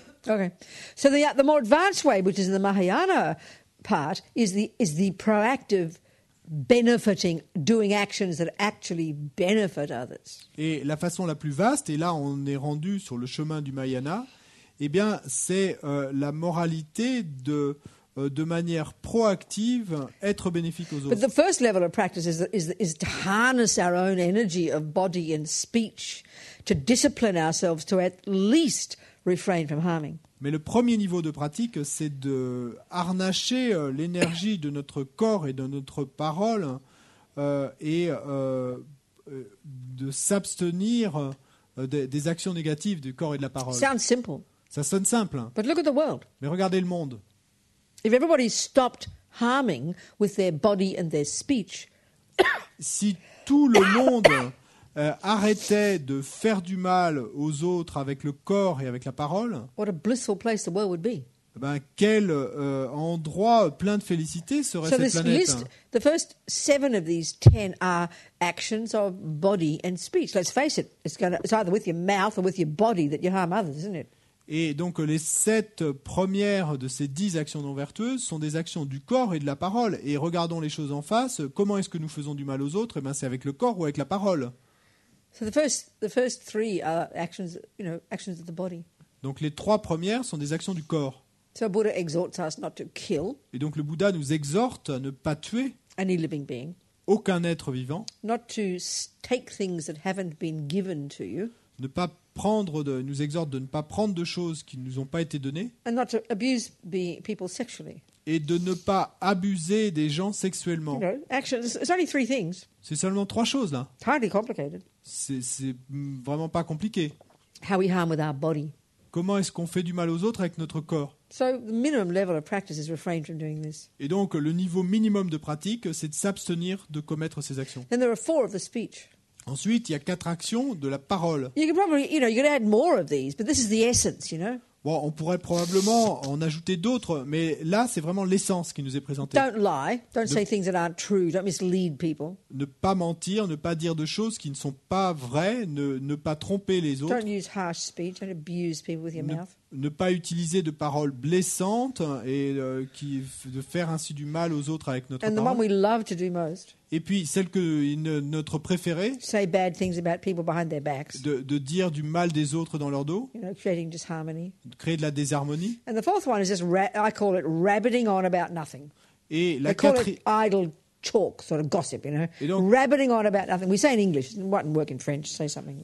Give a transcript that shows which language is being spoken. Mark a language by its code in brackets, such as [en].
[en] Okay, so the more advanced way, which is the Mahayana part, is the proactive benefiting, doing actions that actually benefit others. [fr] Et la façon la plus vaste, et là on est rendu sur le chemin du Mahayana, eh bien c'est la moralité de manière proactive, être bénéfique aux autres. [en] But the first level of practice is to harness our own energy of body and speech, to discipline ourselves to at least refrain from harming. [fr] Mais le premier niveau de pratique, c'est de harnacher l'énergie de notre corps et de notre parole et de s'abstenir des actions négatives du corps et de la parole. [en] Sounds simple. [fr] Ça sonne simple, hein. [en] But look at the world. [fr] Mais regardez le monde. [en] If everybody stopped harming with their body and their speech, [fr] Si tout le monde arrêtait de faire du mal aux autres avec le corps et avec la parole, [en] what a blissful place the world would be. [fr] ben, quel endroit plein de félicité serait [en] So [fr] cette [en] this [fr] planète. [en] list, the first 7 of these 10 are actions of body and speech. Let's face it, it's either with your mouth or with your body that you harm others, isn't it? [fr] Et donc les 7 premières de ces 10 actions non vertueuses sont des actions du corps et de la parole. Et regardons les choses en face. Comment est-ce que nous faisons du mal aux autres? Eh ben, c'est avec le corps ou avec la parole. [en] So the first 3 are actions of the body. [fr] Donc les 3 premières sont des actions du corps. [en] So Buddha exhorts us not to kill [fr] Et donc le Bouddha nous exhorte à ne pas tuer [en] any living being, [fr] aucun être vivant, [en] not to take things that haven't been given to you, [fr] nous exhorte de ne pas prendre de choses qui ne nous ont pas été données [en] and not to abuse people sexually. [fr] et de ne pas abuser des gens sexuellement. [en] You know, actions. It's only 3 things. [fr] C'est seulement 3 choses là. [en] It's hardly complicated. [fr] C'est vraiment pas compliqué. [en] How we harm with our body. [fr] Comment est-ce qu'on fait du mal aux autres avec notre corps? [en] So the minimum level of practice is refrain from doing this. [fr] Et donc le niveau minimum de pratique, c'est de s'abstenir de commettre ces actions. [en] Then there are 4 of the speech. [fr] Ensuite, il y a 4 actions de la parole. [en] You could probably, you could add more of these, but this is the essence, you know. [fr] Bon, on pourrait probablement en ajouter d'autres, mais là, c'est vraiment l'essence qui nous est présentée. [en] Don't lie. Don't say things that aren't true. Don't mislead people. [fr] Ne pas mentir, ne pas dire de choses qui ne sont pas vraies, ne pas tromper les autres, [en] Don't use harsh speech. Don't abuse people with your mouth. [fr] ne pas utiliser de paroles blessantes et de faire ainsi du mal aux autres avec notre [en] And the one [fr] parole. [en] we love to do most, [fr] Et puis, notre préférée, [en] say bad things about people behind their backs, [fr] de dire du mal des autres dans leur dos, [en] creating disharmony. [fr] de créer de la désharmonie. [en] And the 4th one is just, I call it rabbiting on about nothing. [fr] Et la [en] They call [fr] quatrième... [en] it idle talk, sort of gossip, [fr] Et donc- [en] rabbiting on about nothing. We say in English, it wouldn't work in French, say something.